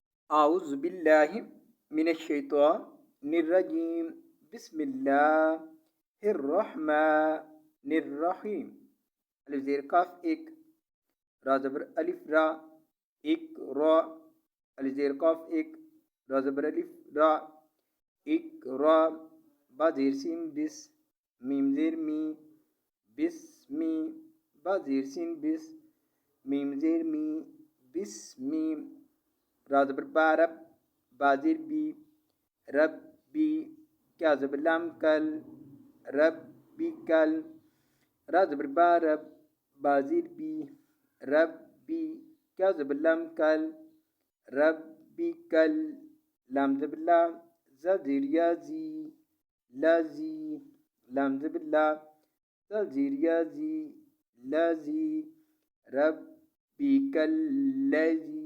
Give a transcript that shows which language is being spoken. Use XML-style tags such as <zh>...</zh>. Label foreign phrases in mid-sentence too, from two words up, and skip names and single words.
<ar>أعوذ بالله من الشيطان الرجيم. بسم الله الرحمن الرحیم.</ar> <ur>الف زیر کاف ایک، را زبر الف را، ایک را. الف زیر کاف ایک، را زبر الف را، ایک را. با زیر سین بس، میم زیر می، بس می. با زیر سین بس، میم زیر می، بس می. را زبر با رب، با زیر بی، رب بی. کیا زبر لام کل، رب بی کل. را زبر با رب، با زیر بی، رب بی. کیا زبر لام کل، رب بی کل. لام زبر لا، زا زیر یا زی، لا زی. لام زبر لا، زا زیر یا زی، لا زی. رب بی کل لذی.</ur>